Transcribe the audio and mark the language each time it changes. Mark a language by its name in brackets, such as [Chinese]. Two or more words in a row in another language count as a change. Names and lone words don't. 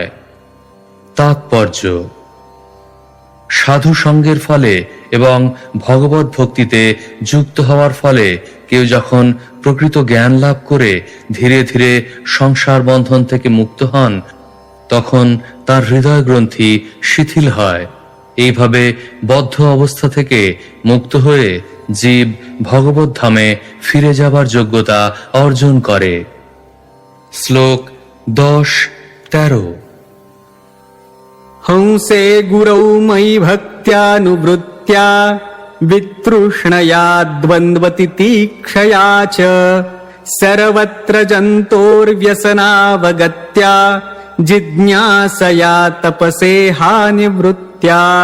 [Bangla] তাৎপর্য: সাধু সঙ্গের ফলে এবং ভগবত ভক্তিতে যুক্ত হওয়ার ফলে কেউ যখন প্রকৃত জ্ঞান লাভ করে ধীরে ধীরে সংসার বন্ধন থেকে মুক্ত হন, তখন তার হৃদয় গ্রন্থি শিথিল হয়। এইভাবে বদ্ধ অবস্থা থেকে মুক্ত হয়ে জীব ভগবত ধামে ফিরে যাবার যোগ্যতা অর্জন করে। শ্লোক 10-13। [Sanskrit] हंसे गुरौ मयि भक्त्यानुवृत्त्या वितृष्णया द्वन्द्वतितीक्षया च सर्वत्र जन्तोर्व्यसनावगत्या जिज्ञासया तपसेहानिवृत्त्या